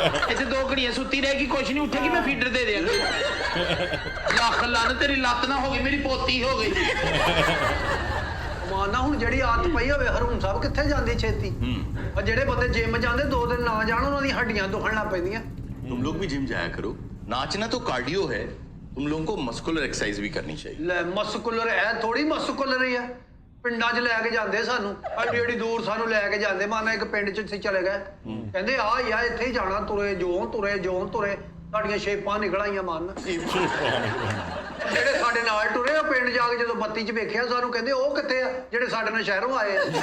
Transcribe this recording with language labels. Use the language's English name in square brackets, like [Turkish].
[Punjabi] ਇੱਥੇ 2 ਘੜੀਆਂ ਸੁੱਤੀ ਰਹੇਗੀ, ਕੁਛ ਨਹੀਂ ਉੱਠੇਗੀ, ਮੈਂ ਫੀਡਰ ਦੇ ਦਿਆਂਗਾ। ਲੱਖ ਲੱਨ ਤੇਰੀ ਲੱਤ ਨਾ ਹੋ ਗਈ, ਮੇਰੀ ਪੋਤੀ ਹੋ ਗਈ। ਮਾਨਾ ਹੁਣ ਜਿਹੜੀ ਆਦਤ ਪਈ ਹੋਵੇ, ਹਰੂਨ ਸਾਹਿਬ ਕਿੱਥੇ ਜਾਂਦੀ ਛੇਤੀ। ਆ ਜਿਹੜੇ ਬੰਦੇ ਜਿਮ ਜਾਂਦੇ 2 ਦਿਨ ਨਾ ਜਾਣ, ਉਹਨਾਂ ਦੀ ਹੱਡੀਆਂ ਦੁਖਣ ਲੱਗ ਪੈਂਦੀਆਂ। [Hindi] तुम लोग भी जिम जाया करो। नाचना तो कार्डियो है, तुम लोगों को मस्कुलर एक्सरसाइज भी करनी चाहिए। [Punjabi] ਲੈ ਮਸਕੂਲਰ ਐ ਥੋੜੀ ਮਸਕੂਲਰ ਹੀ ਆ। ਪਿੰਡਾਂ 'ਚ ਲੈ ਕੇ ਜਾਂਦੇ ਸਾਨੂੰ, ਅੱਡੀ ਅੱਡੀ ਦੂਰ ਸਾਨੂੰ ਲੈ ਕੇ ਜਾਂਦੇ। ਮਾਨਾ ਇੱਕ ਪਿੰਡ 'ਚ ਅਸੀਂ ਚਲੇ ਗਏ, ਕਹਿੰਦੇ ਆ ਯਾ ਇੱਥੇ ਹੀ ਜਾਣਾ, ਤੁਰੇ ਤੁਰੇ ਸਾਡੀਆਂ ਸ਼ੇਪਾਂ ਨਿਕਲ ਆਈਆਂ ਮਨ। ਜਿਹੜੇ ਸਾਡੇ ਨਾਲ ਟੁਰੇ, ਉਹ ਪਿੰਡ ਜਾ ਕੇ ਜਦੋਂ ਬੱਤੀ 'ਚ ਵੇਖਿਆ ਸਾਨੂੰ, ਕਹਿੰਦੇ ਉਹ ਕਿੱਥੇ ਆ ਜਿਹੜੇ ਸਾਡੇ ਨਾਲ ਸ਼ਹਿਰੋਂ ਆਏ ਆ।